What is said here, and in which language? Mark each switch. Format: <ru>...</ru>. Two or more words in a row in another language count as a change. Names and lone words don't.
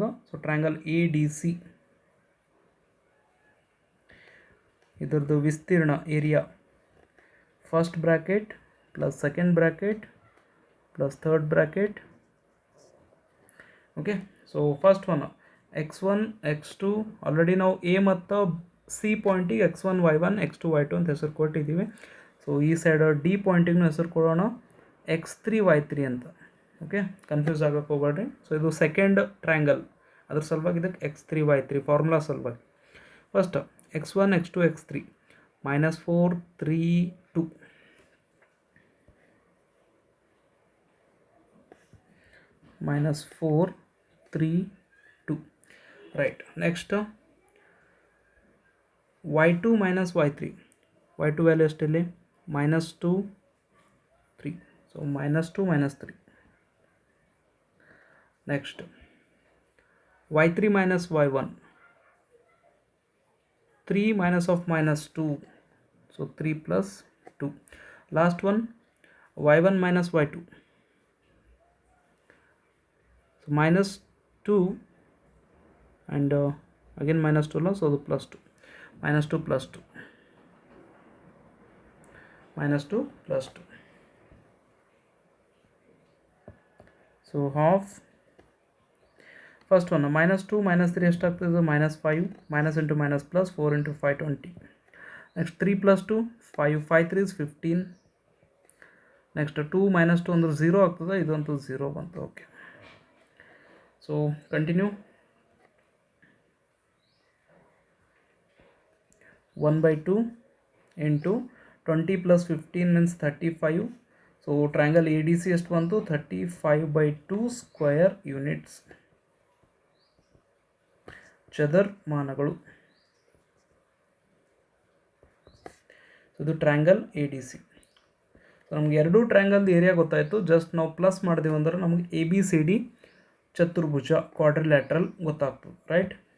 <en>So triangle A D C,</en> <kn>ಇದರದ್ದು ವಿಸ್ತೀರ್ಣ</kn> <en>area, first bracket plus second bracket plus third bracket. Okay, so first one</en> <kn>x1 x2, ಆಲ್ರೆಡಿ ನಾವು ಎ ಮತ್ತು ಸಿ ಪಾಯಿಂಟಿಗೆ x1 y1 x2 y2 ಅಂತ ಹೆಸರು ಕೊಟ್ಟಿದ್ದೀವಿ. ಸೊ ಈ ಸೈಡ್ ಡಿ ಪಾಯಿಂಟಿಗೂ ಹೆಸರು ಕೊಡೋಣ x3 y3 ಅಂತ. ಓಕೆ, ಕನ್ಫ್ಯೂಸ್ ಆಗೋಕ್ಕೆ ಹೋಗ್ಬೇಡ್ರಿ. ಸೊ ಇದು</kn> <en>second triangle,</en> <kn>ಅದ್ರ ಸಲುವಾಗಿ ಇದಕ್ಕೆ x3 y3 ಫಾರ್ಮುಲಾ ಸಲುವಾಗಿ.</kn> <en>ಫಸ್ಟ್ x1 x2 x3 -4 3 2, -4 3 2, right. Next y2 minus y3, y2 value ಎಷ್ಟಿಲ್ಲಿ -2 3, so -2 -3. Next y3 minus y1, 3 minus of -2, so 3 plus 2. Last one y1 minus y2, so -2 and again -2 so the plus 2, -2 plus 2, -2 plus 2. So half, first one -2 -3 ಎಷ್ಟಾಗ್ತದೆ, -5, minus into minus plus 4 into 5 20. Next 3 plus 2 5, 5 3 is 15. Next 2 minus 2</en> <kn>ಅಂದ್ರೆ 0 ಆಗ್ತದೆ, ಇದಂತೂ 0 ಬಂತು.</kn> <en>Okay, so continue. 1/2 into 20 plus 15 means 35. So triangle A D C</en> <kn>ಎಷ್ಟು ಬಂತು,</kn> <en>35/2 square units, ಚದರ್ಮಾನಗಳು. ಇದು triangle A D C.</en> <kn>ಸೊ ನಮ್ಗೆ ಎರಡು ಟ್ರಯಾಂಗಲ್ದು ಏರಿಯಾ ಗೊತ್ತಾಯಿತು. ಜಸ್ಟ್ ನಾವು ಪ್ಲಸ್ ಮಾಡಿದೀವಿ ಅಂದ್ರೆ ನಮಗೆ ಎ ಬಿ ಸಿ ಡಿ ಚತುರ್ಭುಜ ಕ್ವಾಡ್ರಿಲ್ಯಾಟ್ರಲ್ ಗೊತ್ತಾಗ್ತದೆ, ರೈಟ್.</kn>